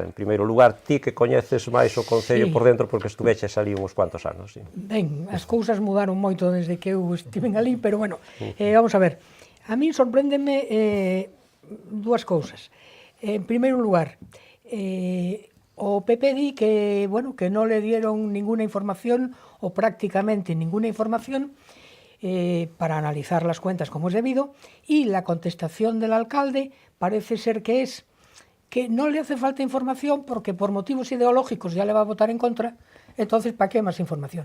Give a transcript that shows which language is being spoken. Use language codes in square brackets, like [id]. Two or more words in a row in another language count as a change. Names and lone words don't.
[gl] En primeiro lugar, ti que coñeces máis o Concello por dentro porque estuveches ali uns cuantos anos. Ben, as cousas mudaron moito desde que eu estive ali, pero bueno, [es] vamos a ver. [gl] A min sorpréndeme dúas cousas. En primeiro lugar, o PP di que non [es] le dieron ninguna información ou prácticamente ninguna información para analizar las cuentas como es debido, y la contestación del alcalde parece ser que es que no le hace falta información porque por motivos ideológicos ya le va a votar en contra, entonces ¿para qué más información?